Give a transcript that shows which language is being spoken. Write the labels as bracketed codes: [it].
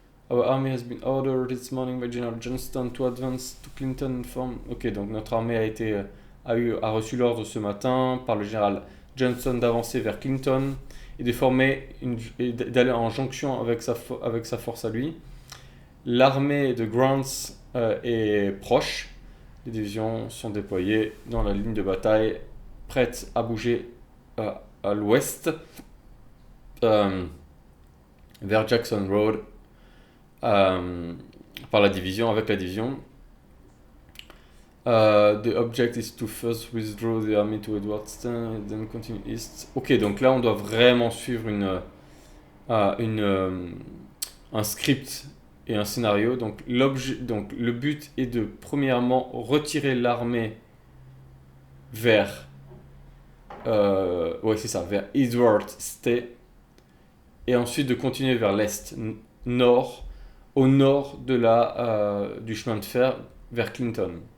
[en] Our army has been ordered this morning by General Johnston to advance to Clinton from. [fr] Ok, donc notre armée a reçu l'ordre ce matin par le général Johnston d'avancer vers Clinton et et d'aller en jonction avec sa force à lui. L'armée de Grants est proche. Les divisions sont déployées dans la ligne de bataille, prêtes à bouger à l'ouest vers Jackson Road avec la division. [en] The object is to first withdraw the army to Edwardstown and then continue east. [fr] Ok, donc là on doit vraiment suivre un script et un scénario. Donc le but est de premièrement retirer l'armée vers ouais c'est ça, vers Edward State et ensuite de continuer vers l'est nord, au nord du chemin de fer vers Clinton.